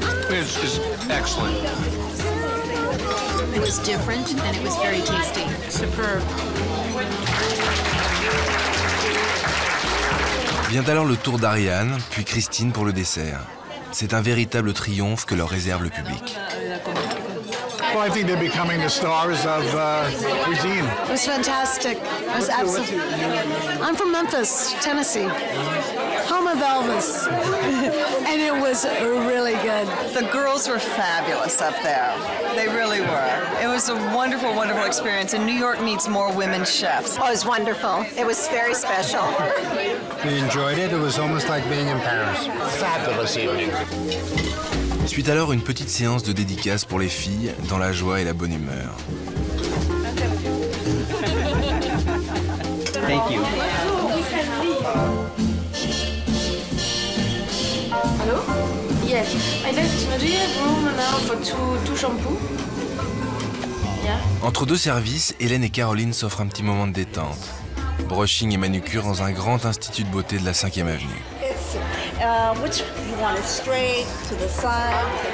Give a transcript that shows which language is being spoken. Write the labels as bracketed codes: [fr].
[en] It's excellent. It was different and it was very tasty. Superb. [fr] Vient alors le tour d'Ariane, puis Christine pour le dessert. C'est un véritable triomphe que leur réserve le public. [en] Well, I think they're becoming the stars of cuisine. It was fantastic. It was absolutely. I'm from Memphis, Tennessee, home of Elvis, and it was really good. The girls were fabulous up there. They really were. It was a wonderful, wonderful experience, and New York needs more women chefs. Oh, it was wonderful. It was very special. We enjoyed it. It was almost like being in Paris. Fabulous evening. [fr] Suite alors une petite séance de dédicaces pour les filles, dans la joie et la bonne humeur. [en] Thank you. Hello? Yes. I like. Do you have room now for two shampoos? Yeah. [fr] Entre deux services, Hélène et Caroline s'offrent un petit moment de détente. Brushing et manucure dans un grand institut de beauté de la 5e avenue. [en] Which you want it straight to the side?